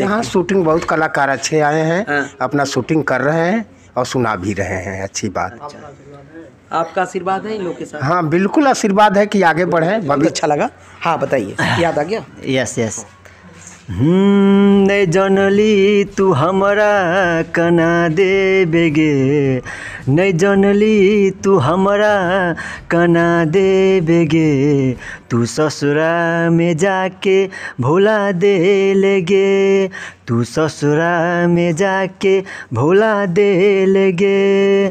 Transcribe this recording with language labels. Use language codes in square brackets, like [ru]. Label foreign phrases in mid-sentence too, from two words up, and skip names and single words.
[hi] यहाँ के? शूटिंग बहुत कलाकार अच्छे आए हैं। हाँ। अपना शूटिंग कर रहे हैं और सुना भी रहे हैं। अच्छी बात। आपका आशीर्वाद है इन लोग के साथ? हाँ बिल्कुल आशीर्वाद है कि आगे बढ़े। बहुत अच्छा लगा। हाँ बताइए, याद आ गया? [en] yes yes. [sck] नहीं जनली तू हमारा कना दे बेगे, नहीं जनली तू हमारा कना दे बेगे, तू ससुरा में जाके भुला दे लेगे, तू ससुरा में जाके भुला दे लेगे।